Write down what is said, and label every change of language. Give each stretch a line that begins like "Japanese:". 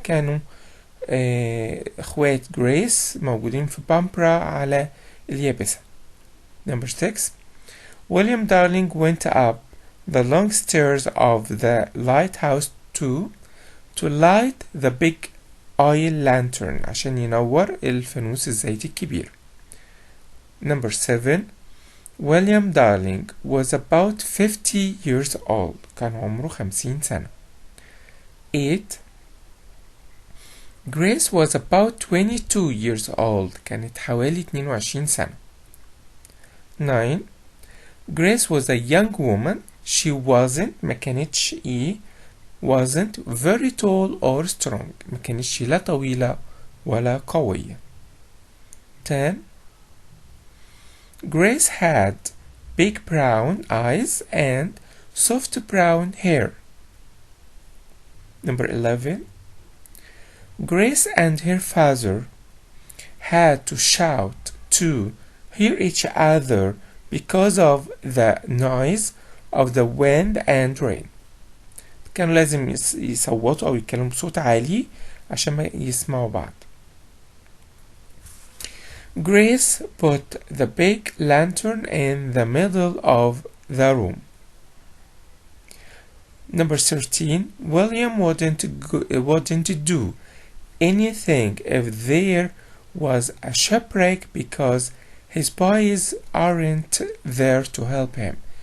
Arabic: كانوا اخوات جريس موجودين في بامبرا على اليابسة.
English: Number 6. William Darling went up the long stairs of the lighthouse to light the big oil lantern
Arabic: عشان ينور الفانوس الزيت الكبير.
English: Number 7. William Darling was about 50 years old.
Arabic: كان عمره 50 سنة. 8.
English: Grace was about 22 years old.
Arabic: كانت حوالي 22 سنة. 9.
English: Grace was a young woman. She wasn't
Arabic: ما كانتش
English: wasn't very tall or strong.
Arabic: ما كانتش لا طويلة ولا قوية.
English: 10. Grace had big brown eyes and soft brown hair. Number 11. Grace and her father had to shout to hear each other because of the noise of the wind and rain.
Arabic: كانوا لازم يصوتوا أو يتكلموا بصوت عالي عشان ما يسمعوا بعض.
English: Grace put the big lantern in the middle of the room. Number 13. William wouldn't do anything if there was a shipwreck because his boys aren't there to help him.